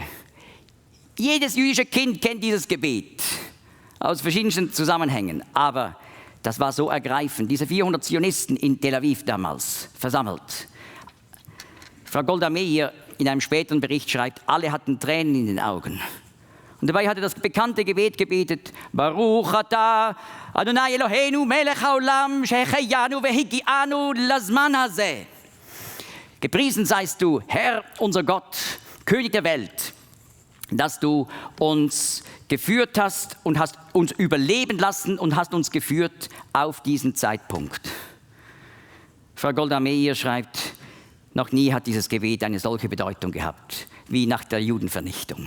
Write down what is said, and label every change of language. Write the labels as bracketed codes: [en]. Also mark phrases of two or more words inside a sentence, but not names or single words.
[de] Jedes jüdische Kind kennt dieses Gebet aus verschiedensten Zusammenhängen, aber das war so ergreifend. Diese 400 Zionisten in Tel Aviv damals versammelt. Frau Golda Meir in einem späteren Bericht schreibt, alle hatten Tränen in den Augen. Und dabei hat er das bekannte Gebet gebetet, [he] ברוך אתה אדני אלוהינו מלך העולם שהחיינו והגיענו לזמן הזה. [de] Gepriesen seist du, Herr, unser Gott, König der Welt, dass du uns geführt hast und hast uns überleben lassen und hast uns geführt auf diesen Zeitpunkt. Frau Golda Meir schreibt, noch nie hat dieses Gebet eine solche Bedeutung gehabt, wie nach der Judenvernichtung.